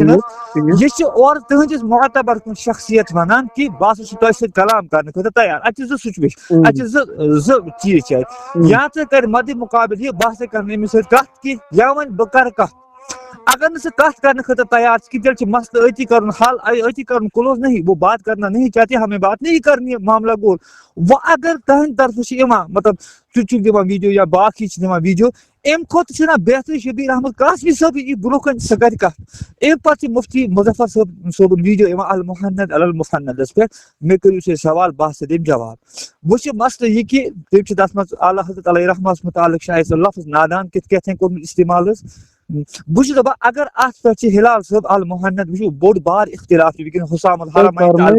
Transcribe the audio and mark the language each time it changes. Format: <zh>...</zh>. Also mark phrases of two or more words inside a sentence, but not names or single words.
<ks>نہ حظ یہِ چھُ اورٕ تُہنٛدِس معتبر کُن شخصیت ونان کہِ بہٕ ہسا چھُس تۄہہِ سۭتۍ کلام کرنہٕ خٲطرٕ تیار اتہِ چھِ 2 سُچویشن اتہِ چھِ زٕ چیٖز چھِ اتہِ یا ژٕ کر مدِ مُقابل یہِ بہٕ ہسا کرٕ نہٕ أمِس سۭتۍ کتھ کینٛہہ یا وۄنۍ بہٕ کرٕ کتھ اگر نہٕ سُہ کتھ کرنہٕ خٲطرٕ تیار چھُ کہِ تیٚلہِ چھُ مسلہٕ أتی کرُن حل أتی کرُن کلوز</ks> <ur>نہیں وہ بات کرنا نہیں چاہتے ہمیں بات نہیں کرنی معاملہ گول</ur> <ks>وۄنۍ اگر تہنٛدِ طرفہٕ چھِ یِوان مطلب ژٕ چھُکھ دِوان ویٖڈیو یا باقٕے چھِ دِوان ویٖڈیو اَمہِ کھۄتہٕ چھُنہ بہتر شبیٖر احمد قاسمی صٲبٕے یی برونٛہہ کَنہِ سُہ کرِ کتھ اَمہِ پتہٕ چھِ مُفتی مُظفر صٲبُن ویٖڈیو یِوان المحند المفندس پٮ۪ٹھ مےٚ کٔرِو تُہۍ سوال بہٕ ہسا دِمہٕ جواب وۄنۍ چھُ مسلہٕ یہِ کہِ تٔمۍ چھِ تتھ منٛز اعلیٰ حضرت علیہ رحمس مُتعلق شاید سُہ لفظ نادان کِتھ کٲٹھۍ کوٚرمُت استعمال حظ بہٕ چھُس دپان اگر اتھ پٮ۪ٹھ چھِ ہلال صٲب المحند وٕچھِو بوٚڑ بار اختلاف چھُ وٕنکیٚنس حسام الحرمین</ks>